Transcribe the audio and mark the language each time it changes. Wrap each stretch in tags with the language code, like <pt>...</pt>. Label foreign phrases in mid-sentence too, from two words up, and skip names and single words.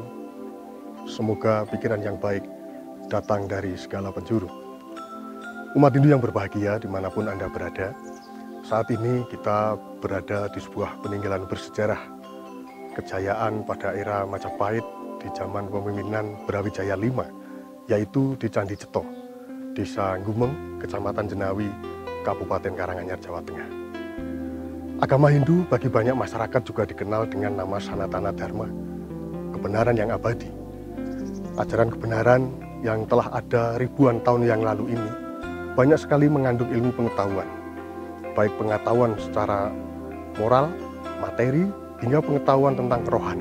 <id>Semoga pikiran yang baik datang dari segala penjuru. Umat Hindu yang berbahagia dimanapun Anda berada, saat ini kita berada di sebuah peninggalan bersejarah, kejayaan pada era Majapahit di zaman kepemimpinan Brawijaya V, yaitu di Candi Ceto, Desa Gumeng, Kecamatan Jenawi, Kabupaten Karanganyar, Jawa Tengah. Agama Hindu bagi banyak masyarakat juga dikenal dengan nama Sanatana Dharma, kebenaran yang abadi. Ajaran kebenaran yang telah ada ribuan tahun yang lalu ini banyak sekali mengandung ilmu pengetahuan, baik pengetahuan secara moral, materi, hingga pengetahuan tentang rohani.</id>